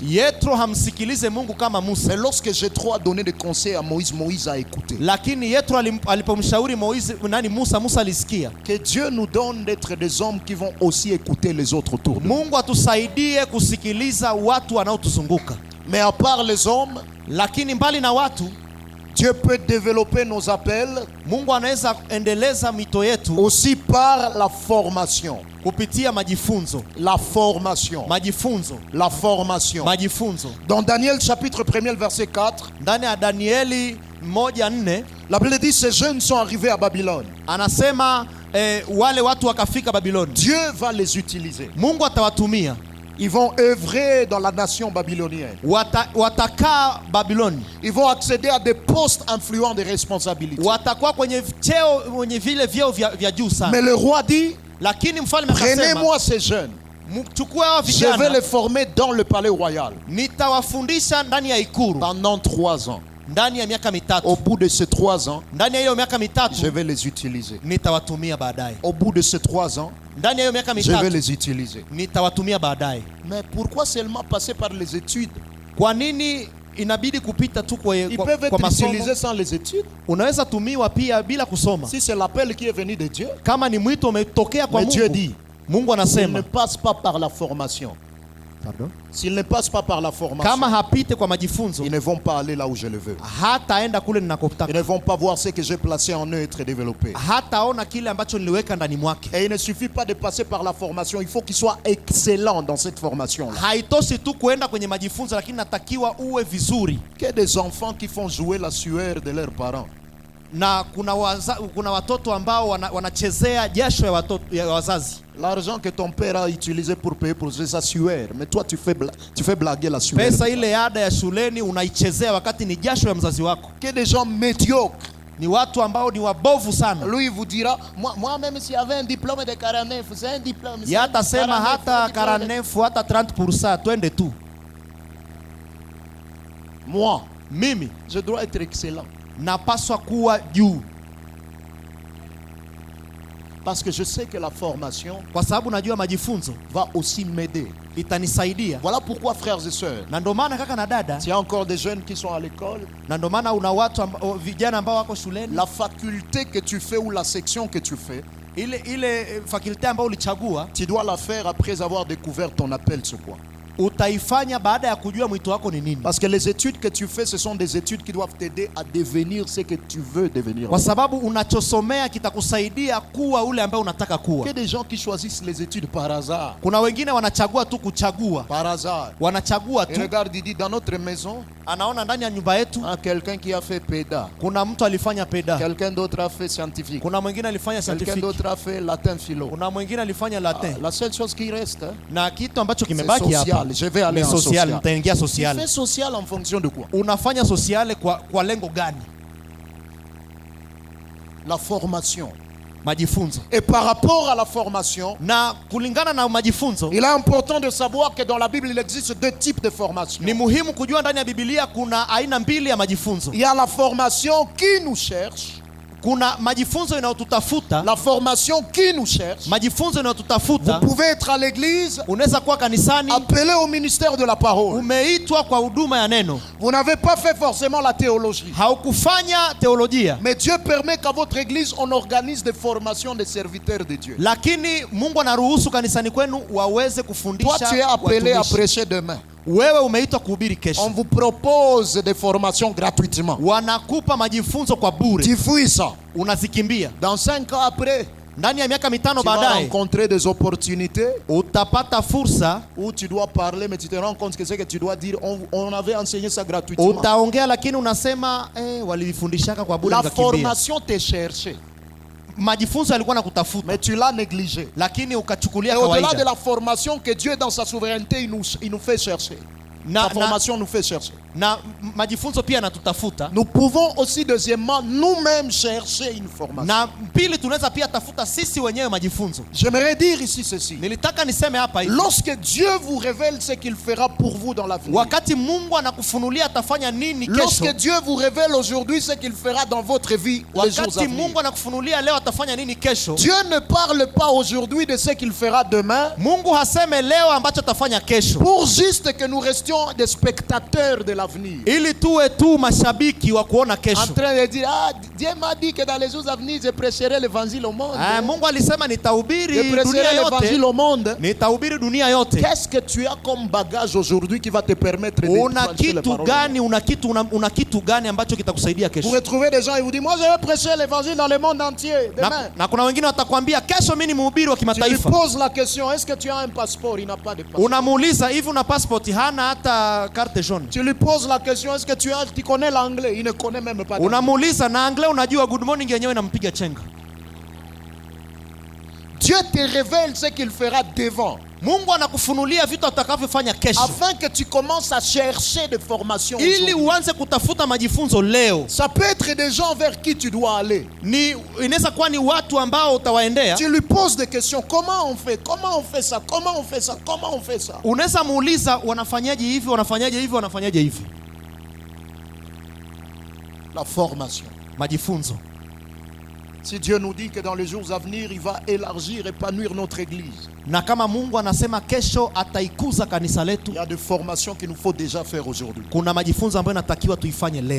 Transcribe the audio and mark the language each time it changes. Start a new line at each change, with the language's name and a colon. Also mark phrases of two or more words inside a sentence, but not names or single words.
Swahili: Yethro hamsikilize Mungu kama Musa.
French: Mais lorsque Jéthro a donné des conseils à Moïse, Moïse a écouté.
Swahili: Lakini Yethro alipomshauri Musa alisikia.
French: Que Dieu nous donne d'être des hommes qui vont aussi écouter les autres autour de nous.
Swahili: Mungu atusaidie kusikiliza watu wanaotuzunguka.
French: Mais à part les hommes,
Swahili: lakini mbali na watu,
French: Dieu peut développer nos appels
Swahili: Mungu anaweza endeleza mito yetu
French: aussi par la formation.
Swahili: kupitia majifunzo.
French: La formation.
Swahili: Majifunzo.
French: La formation.
Swahili: Majifunzo.
French: Dans Daniel chapitre 1er verset 4,
Swahili: ndani ya Danieli 1:4,
French: la Bible dit ces jeunes sont arrivés à Babylone.
Swahili: Anasema wale watu wakafika Babiloni.
French: Dieu va les utiliser.
Swahili: Mungu atawatumia.
French: Ils vont œuvrer dans la nation babylonienne.
Swahili: Watakaa Babiloni.
French: Ils vont accéder à des postes influents de responsabilité.
Swahili: Watakuwa kwenye vile vyeo vya juu sana.
French: Mais le roi dit,
Swahili: lakini mfalme akasema,
French: prenez-moi ces jeunes. Je vais les former dans le palais royal.
Swahili: Nitawafundisha ndani ya ikulu.
French: Pendant 3 ans.
Swahili: Ndani ya miaka mitatu.
French: Au bout de ces 3 ans,
Swahili: ndani ya hiyo miaka mitatu,
French: je vais les utiliser.
Swahili: Nitawatumia baadaye.
French: Au bout de ces 3 ans,
Swahili: ndani ya hiyo miaka mitatu,
French: je vais les utiliser.
Swahili: Nitawatumia baadaye.
French: Mais pourquoi seulement passer par les études?
Swahili: Kwa nini inabidi kupita tu kwa
French: Ils peuvent être utilisés sans les études.
Swahili: Unaweza tumiwa pia bila kusoma.
French: Si c'est l'appel qui est venu de Dieu.
Swahili: Kama ni mwito umetokea kwa Mungu.
French: Dieu dit,
Swahili: Mungu anasema,
French: ne passe pas par la formation. Pardon? S'ils ne passent pas par la formation,
Swahili: kama hapite kwa majifunzo,
French: ils ne vont pas aller là où je le veux.
Swahili: Hataenda kule ninakotaka.
French: Ils ne vont pas voir ce que j'ai placé en eux être développé.
Swahili: Hataona kile ambacho niliweka ndani mwake.
French: Et il ne suffit pas de passer par la formation, il faut qu'il soit excellent dans cette formation.
Swahili: Haitoshi tu kuenda kwenye majifunzo, lakini natakiwa uwe vizuri.
French: Que des enfants qui font jouer la sueur de leurs parents.
Swahili: Na kuna watoto ambao wanachezea jasho ya wazazi.
French: L'argent que ton père a utilisé pour payer pour sa sueur, mais toi tu fais blaguer la sueur.
Swahili: Pesa ile ada ya shuleni unaichezea wakati ni jasho ya mzazi wako.
French: Que des gens médiocres.
Swahili: Ni watu ambao ni wabovu sana.
French: Lui il vous dira, moi même si j'avais un diplôme de 49, c'est un diplôme.
Swahili: Yata sema hata 49 hata 30%, twende tu.
French: Moi,
Swahili: mimi,
French: je dois être excellent.
Swahili: Napaswa kuwa juu.
French: Parce que je sais que la formation,
Swahili: kwa sababu najua majifunzo,
French: va aussi m'aider.
Swahili: Itanisaidia.
French: Voilà pourquoi, frères et sœurs,
Swahili: na ndio maana kaka na dada,
French: il y a encore des jeunes qui sont à l'école.
Swahili: Na ndio maana una watu vijana ambao wako shuleni.
French: La faculté que tu fais ou la section que tu fais,
Swahili: ile faculté ambayo ulichagua,
French: tu dois la faire après avoir découvert ton appel sur quoi.
Swahili: Utaifanya baada ya kujua mwito wako ni nini.
French: Parce que les études que tu fais, ce sont des études qui doivent t'aider à devenir ce que tu veux devenir.
Swahili: Kwa sababu unachosomea kitakusaidia kuwa ule ambaye unataka kuwa.
French: Que des gens qui choisissent les études par hasard.
Swahili: Kuna wengine wanachagua tu kuchagua.
French: Par hasard.
Swahili: Wanachagua tu.
French: Et regarde, il dit dans notre maison,
Swahili: anaona ndani ya nyumba yetu,
French: quelqu'un qui a fait PEDA.
Swahili: Kuna mtu alifanya PEDA.
French: Quelqu'un d'autre a fait scientifique.
Swahili: Kuna mwingine alifanya scientifique.
French: Quelqu'un d'autre a fait latin philo.
Swahili: Kuna mwingine alifanya latin.
French: La seule chose qui reste,
Swahili: na kitu ambacho kimebaki hapa,
French: je vais aller en social.
Swahili: Nitaingia social.
French: Tu fais social en fonction de quoi?
Swahili: Unafanya sociale kwa lengo gani?
French: La formation.
Swahili: majifunzo.
French: Et par rapport à la formation,
Swahili: Na kulingana na majifunzo,
French: il est important de savoir que dans la Bible, il existe deux types de formation.
Swahili: ni muhimu kujua ndani ya Biblia kuna aina mbili ya majifunzo.
French: Il y a la formation qui nous cherche,
Swahili: Kuna majifunzo inayotutafuta,
French: la formation qui nous cherche.
Swahili: majifunzo
French: Vous
Swahili: inayotutafuta.
French: pouvez être à l'église,
Swahili: Unaweza kuwa kanisani,
French: appelé au ministère de la parole.
Swahili: umeitwa kwa huduma ya neno,
French: Vous n'avez pas fait forcément la théologie.
Swahili: haukufanya teolojia,
French: Mais Dieu permet qu'à votre église, on organise des formations de serviteurs de Dieu.
Swahili: lakini Mungu anaruhusu kanisani kwenu waweze
French: Toi,
Swahili: kufundisha
French: tu es appelé à
Swahili: watumishi.
French: prêcher demain.
Swahili: Wewe umeitwa kuhubiri
French: On
Swahili: kesho,
French: vous propose des formations gratuitement.
Swahili: wanakupa majifunzo kwa bure,
French: Tu fuis ça.
Swahili: unazikimbia.
French: Dans 5 ans après,
Swahili: Ndani ya miaka mitano
French: tu vas
Swahili: baadaye
French: rencontrer des opportunités
Swahili: utapata fursa,
French: où tu dois parler, mais tu te rends compte que ce que tu dois dire, on avait enseigné ça gratuitement.
Swahili: utaongea lakini unasema walifundishaka kwa bure
French: La
Swahili: nikakimbia.
French: formation t'est cherchée,
Swahili: Majifunzo yalikuwa na kutafuta,
French: mais tu l'as négligée.
Swahili: lakini
French: Et
Swahili: ukachukulia
French: au-delà de
Swahili: kawaida.
French: la formation que Dieu, dans sa souveraineté, il nous fait chercher.
Swahili: Na,
French: La
Swahili: na,
French: formation nous fait chercher.
Swahili: na majifunzo pia yanatutafuta,
French: Nous pouvons aussi, deuxièmement, nous-mêmes chercher une formation.
Swahili: na pili tunaweza pia tafuta sisi wenyewe majifunzo.
French: J'aimerais dire ici ceci.
Swahili: Nilitaka niseme hapa hivi,
French: Lorsque Dieu vous révèle ce qu'il fera pour vous dans l'avenir,
Swahili: wakati Mungu anakufunulia atafanya nini
French: lorsque
Swahili: kesho,
French: Dieu vous révèle aujourd'hui ce qu'il fera dans votre vie les jours à
Swahili: wakati
French: venir,
Swahili: Mungu anakufunulia leo atafanya nini kesho,
French: Dieu ne parle pas aujourd'hui de ce qu'il fera demain
Swahili: Mungu haseme leo ambacho atafanya kesho,
French: pour juste que nous restions des spectateurs de l'avenir.
Swahili: ili tuwe tu mashabiki wa kuona
French: En
Swahili: kesho.
French: train de dire, ah, Dieu m'a dit que dans les jours à venir, je prêcherai l'évangile au monde.
Swahili: Mungu alisema
French: Je
Swahili: nitahubiri
French: prêcherai
Swahili: dunia
French: l'évangile
Swahili: yote,
French: au monde.
Swahili: nitahubiri dunia yote.
French: Qu'est-ce que tu as comme bagage aujourd'hui qui va te permettre de
Swahili: Una
French: trancher les
Swahili: kitu
French: paroles?
Swahili: gani? Una kitu gani ambacho kitakusaidia
French: Vous
Swahili: kesho?
French: retrouvez des gens et vous disent, moi je vais prêcher l'évangile dans le monde entier demain.
Swahili: Na kuna wengine watakwambia kesho mimi ni mhubiri wa
French: Tu lui
Swahili: kimataifa.
French: poses la question, est-ce que tu as un passeport? Il n'a pas de passeport.
Swahili: Unamuuliza hivi, una passport? Hana hata
French: carte jaune. Tu lui poses la question, est-ce que tu connais l'anglais? Il ne connaît même pas.
Swahili: Unamuuliza na anglais, unajua
English: good morning
Swahili: yenyewe inampiga chenga.
French: Dieu te révèle ce qu'il fera devant,
Swahili: Mungu anakufunulia vitu atakavyofanya kesho,
French: afin que tu commences à chercher des formations
Swahili: ili
French: aujourd'hui.
Swahili: uanze kutafuta majifunzo leo.
French: Ça peut être des gens vers qui tu dois aller.
Swahili: Ni inaweza kuwa ni watu ambao utawaendea,
French: Tu lui poses des questions, comment on fait? Comment on fait ça? Comment on fait ça? Comment on fait ça?
Swahili: unaweza muuliza wanafanyaje hivi, wanafanyaje hivi, wanafanyaje hivi.
French: La formation.
Swahili: Majifunzo.
French: Si Dieu nous dit que dans les jours à venir, il va élargir, épanouir notre église,
Swahili: Na kama Mungu anasema kesho ataikuza kanisa letu,
French: il y a des formations qu'il nous faut déjà faire aujourd'hui.
Swahili: kuna majifunzo ambayo natakiwa tuifanye leo.